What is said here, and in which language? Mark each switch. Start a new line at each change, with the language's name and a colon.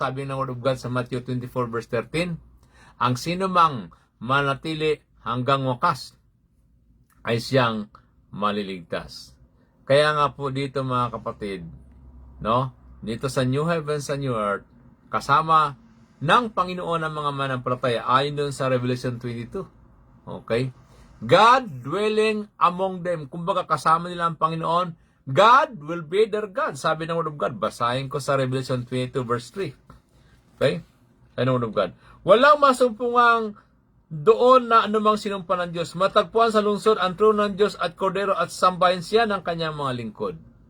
Filipino: Sabi ng Word of God sa Matthew 24 verse 13, ang sino mang manatili hanggang wakas ay siyang maliligtas. Kaya nga po dito mga kapatid, no? Dito sa New Heavens and New Earth, kasama ng Panginoon ang mga manampalataya ayon doon sa Revelation 22.
English: Okay? God dwelling among them.
Filipino: Kumbaga kasama nila ang Panginoon.
English: God will be their God.
Filipino: Sabi ng Word of God. Basahin ko sa Revelation 22 verse 3. Okay? Sabi ng Word of God. Walang masumpungang doon na anumang sinumpa ng Diyos. Matagpuan sa lungsod ang trono ng Diyos at Kordero at sambahin siya ng kanyang mga lingkod.